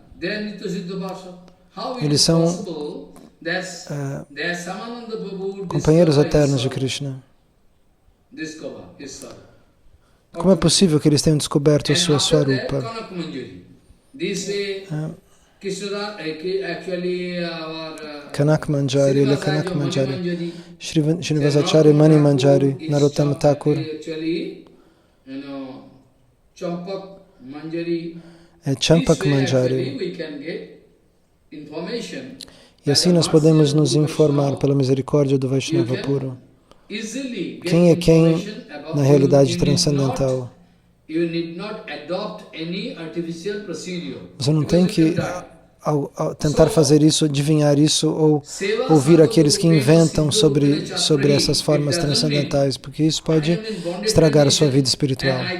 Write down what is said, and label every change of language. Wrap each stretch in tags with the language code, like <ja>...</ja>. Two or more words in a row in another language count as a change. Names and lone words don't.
<pt>Eles são companheiros eternos de Krishna. Como é possível que eles tenham descoberto a sua Swarupa? Kanak Manjari, ele é Kanak Manjari. Srinivasacharya Mani Manjari, Narottama Thakur. É Champak Manjari. E assim nós podemos nos informar pela misericórdia do Vaishnava puro. Quem é quem na realidade transcendental? Você não tem que tentar fazer isso, adivinhar isso ou ouvir aqueles que inventam sobre essas formas transcendentais, porque isso pode estragar a sua vida espiritual.</pt>